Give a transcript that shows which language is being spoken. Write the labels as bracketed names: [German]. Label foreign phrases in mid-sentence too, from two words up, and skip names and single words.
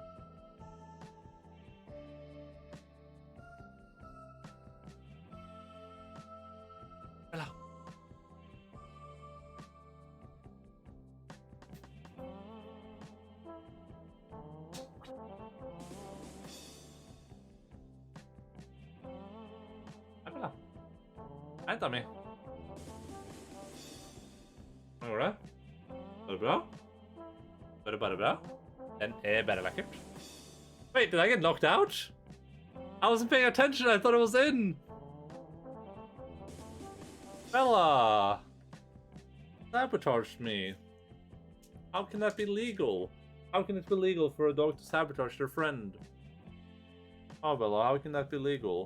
[English] Hello. Hello. [Norwegian] Hei, Tommy. Hva går det? Var det bra? Var det bare bra? Den bare vakkert. [English] Wait, did I get knocked out? I wasn't paying attention, I thought it was in! Bella! Sabotaged me. How can that be legal? How can it be legal for a dog to sabotage their friend? Oh, Bella, how can that be legal?